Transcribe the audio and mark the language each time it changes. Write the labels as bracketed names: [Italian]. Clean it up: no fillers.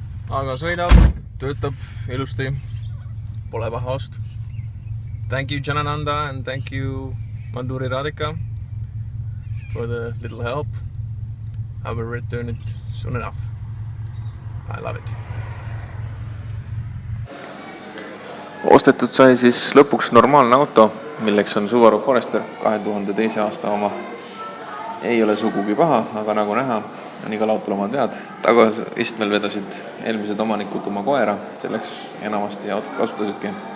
[Estonian] Aga sõidab, töötab ilusti, pole paha ost. [English] Thank you Janananda and thank you Manduri Radhika for the little help. I will return it soon enough. I love it. [Estonian] Ostetud sai siis lõpuks normaalne auto, milleks on Subaru Forester 2002. aasta oma. Ei ole sugugi paha, aga nagu näha, on igal autol omad vead. Tagaistmel vedasid eelmised omanikud oma koera, selleks enamasti autot kasutasidki.